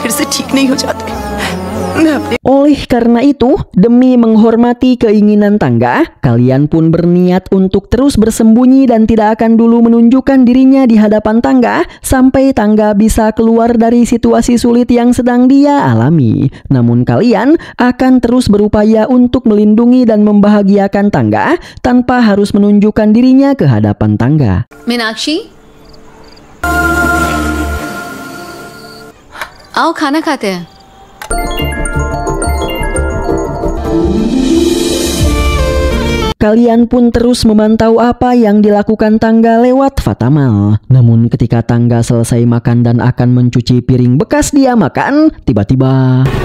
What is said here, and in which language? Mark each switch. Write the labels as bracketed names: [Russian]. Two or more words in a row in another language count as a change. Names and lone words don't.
[Indonesian] Oleh karena itu, demi menghormati keinginan Tangga, kalian pun berniat untuk terus bersembunyi dan tidak akan dulu menunjukkan dirinya di hadapan Tangga sampai Tangga bisa keluar dari situasi sulit yang sedang dia alami. Namun kalian akan terus berupaya untuk melindungi dan membahagiakan Tangga tanpa harus menunjukkan dirinya ke hadapan Tangga. [Hindi] मीनाक्षी, आओ खाना खाते हैं। [Indonesian] Kalian pun terus memantau apa yang dilakukan Tangga lewat Fatamal. Namun ketika Tangga selesai makan dan akan mencuci piring bekas dia makan, tiba-tiba